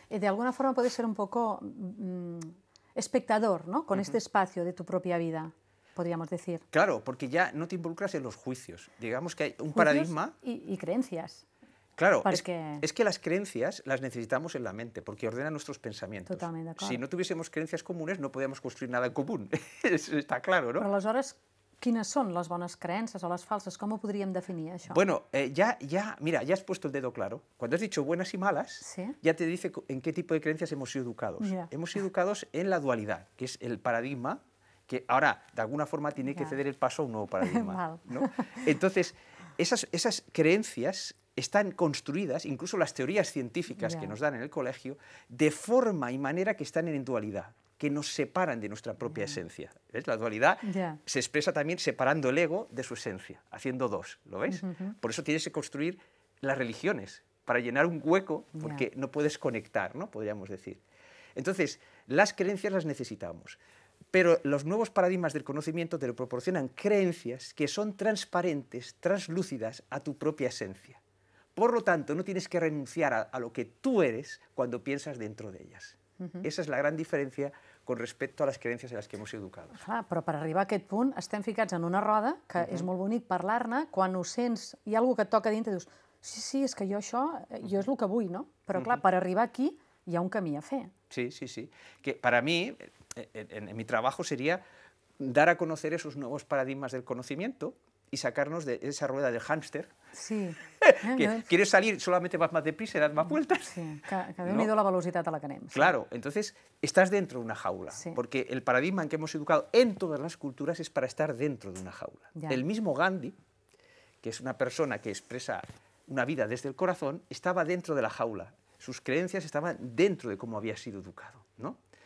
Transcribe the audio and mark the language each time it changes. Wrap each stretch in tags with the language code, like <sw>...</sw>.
<es>De alguna forma puedes ser un poco espectador, ¿no? Con este espacio de tu propia vida, podríamos decir. Claro, porque ya no te involucras en los juicios. Digamos que hay un paradigma... Y creencias. Claro, es que las creencias las necesitamos en la mente, porque ordenan nuestros pensamientos.</es> <ca>Totalment d'acord.</ca> <es>Si no tuviésemos creencias comunes, no podríamos construir nada en común. Eso está claro, ¿no?</es> <ca>Però aleshores, quines són les bones creences o les falses? Com ho podríem definir, això?</ca> <es>Bueno, mira, ya has puesto el dedo claro. Cuando has dicho buenas y malas, ya te dice en qué tipo de creencias hemos sido educados. Hemos sido educados en la dualidad, que es el paradigma que ahora, de alguna forma, tiene que ceder el paso a un nuevo paradigma, ¿no? Entonces, esas creencias están construidas, incluso las teorías científicas que nos dan en el colegio, de forma y manera que están en dualidad, que nos separan de nuestra propia esencia. ¿Ves? La dualidad se expresa también separando el ego de su esencia, haciendo dos, ¿lo ves? Por eso tienes que construir las religiones, para llenar un hueco, porque no puedes conectar, ¿no? Podríamos decir. Entonces, las creencias las necesitamos. Pero los nuevos paradigmas del conocimiento te lo proporcionan creencias que son transparentes, translúcidas a tu propia esencia. Por lo tanto, no tienes que renunciar a lo que tú eres cuando piensas dentro de ellas. Esa es la gran</es> <ca>diferència con respecte a les creences en les que hem sigut educados. Clar, però per arribar a aquest punt estem ficats en una roda, que és molt bonic parlar-ne, quan ho sents, hi ha algú que et toca dintre i dius, sí, és que jo això, jo és el que vull, no? Però clar, per arribar aquí hi ha un camí a fer. Sí, sí, sí.</ca> <es>Que para mí, en mi trabajo sería dar a conocer esos nuevos paradigmas del conocimiento y sacarnos de esa rueda del hámster. Sí. Que quieres salir, solamente vas más deprisa y das más vueltas.</es> <ca>Sí, que Déu-n'hi-do la velocitat a la que anem.</ca> <es>Claro, entonces estás dentro de una jaula, porque el paradigma en que hemos educado en todas las culturas es para estar dentro de una jaula. El mismo Gandhi, que es una persona que expresa una vida desde el corazón, estaba dentro de la jaula. Sus creencias estaban dentro de cómo había sido educado, ¿no?</es>